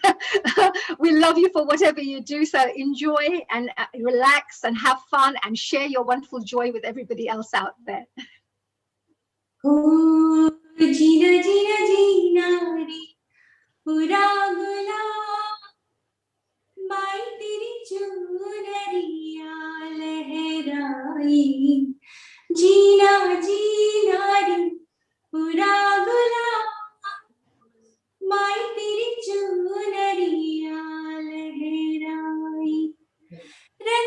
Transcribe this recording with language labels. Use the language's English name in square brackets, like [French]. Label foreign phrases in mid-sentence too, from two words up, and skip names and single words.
[English] We love you for whatever you do. So enjoy and relax and have fun and share your wonderful joy with everybody else out there. [Hindi] जीना, जीना, जीना, पूरा गुला, माई तेरी चुनरिया लहराई जीना जीना रे पूरा गुलाब माई तेरी चुनरिया लहराई रंग